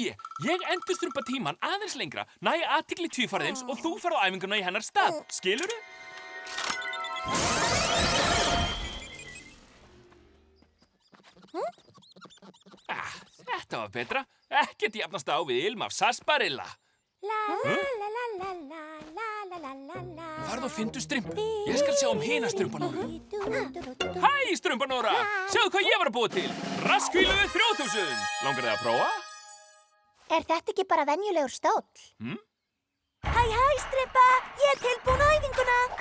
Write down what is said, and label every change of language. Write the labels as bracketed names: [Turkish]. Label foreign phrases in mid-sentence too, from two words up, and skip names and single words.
[Icelandic] Ég endurstrumpa tíman aðeins lengra, næ athygli tvífarðins og þú ferð á æfinguna í hennar stað. Skilurðu? Þetta var betra. Ekkert jafnast á við ilm af sarsaparilla. La la la la la la la la la la la. Farðu og fyndu strumpu. Ég skal sjá hina strumpanóru. Hæ, strumpanóra! Sjáðu hvað ég var að búa til. Raskvílu 3000. Langar þið að prófa? Er þetta ekki bara venjulegur stóll? Hæ, strumpa! Ég er tilbúin á æfinguna.